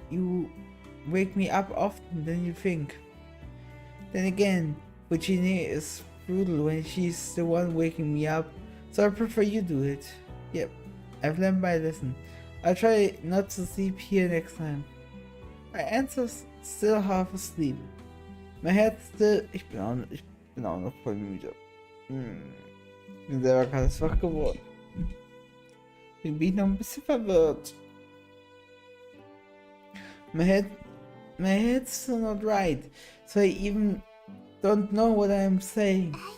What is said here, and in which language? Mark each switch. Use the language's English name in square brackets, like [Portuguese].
[English] you wake me up often than you think. Then again, Virginia is brutal when she's the one waking me up, so I prefer you do it. Yep, I've learned my lesson. I'll try not to sleep here next time. My answer's still half asleep. My head still... [German] Ich bin auch noch voll müde. Bin selber gerade wach geworden. Bin noch ein bisschen verwirrt. [English] My head's still not right, so I even don't know what I'm saying.